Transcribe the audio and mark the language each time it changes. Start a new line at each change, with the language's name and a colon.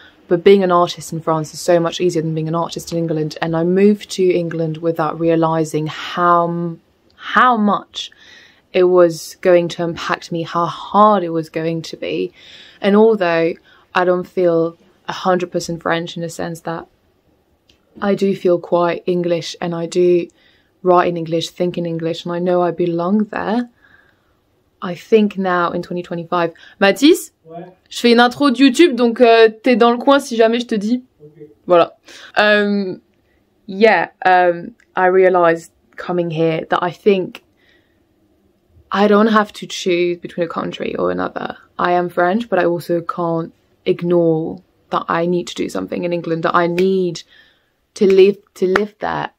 English: But being an artist in France is so much easier than being an artist in England, and I moved to England without realising how much it was going to impact me, how hard it was going to be. And although I don't feel 100% French in the sense that I do feel quite English, and I do write in English, think in English, and I know I belong there, I think now in 2025...
French: Mathis, ouais. Je fais une intro de YouTube, donc t'es dans le coin si jamais je te dis. Okay. Voilà.
English: I realised coming here that I think I don't have to choose between a country or another. I am French, but I also can't ignore that I need to do something in England, that I need to live there.